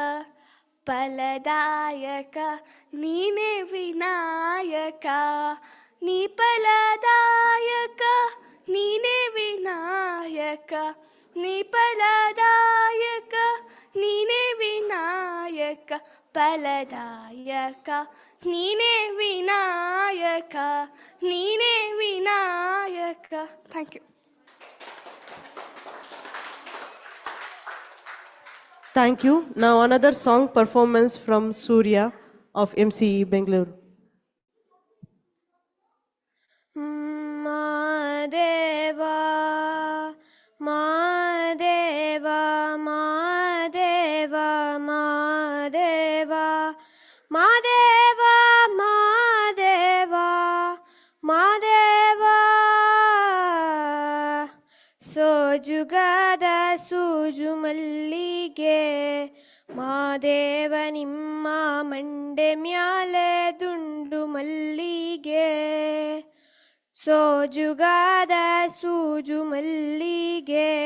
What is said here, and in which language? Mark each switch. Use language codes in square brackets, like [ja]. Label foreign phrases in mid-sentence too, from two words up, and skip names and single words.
[kn] ಫಲದಾಯಕ ನೀನೇ ವಿನಾಯಕ ನೀ ಫಲದಾಯಕ ನೀನೇ ವಿನಾಯಕ ನೀ ಫಲದಾಯಕ ನೀನೇ ವಿನಾಯಕ ಫಲದಾಯಕ ನೀನೇ ವಿನಾಯಕ ನೀನೇ ವಿನಾಯಕ. [en] Thank you. Thank you. Now another song performance from Surya of MCE Bengaluru. [kn] Madeva, Madeva, Madeva, Madeva, Madeva, Madeva, Madeva. ಸೋಜುಗಾದ ಸೂಜು ಮಲ್ಲಿಗೆ ಮಾದೇವ ನಿಮ್ಮ ಮಂಡೆ ಮ್ಯಾಲೆ ದುಂಡು ಮಲ್ಲಿಗೆ ಸೋಜುಗಾದ ಸೂಜು ಮಲ್ಲಿಗೆ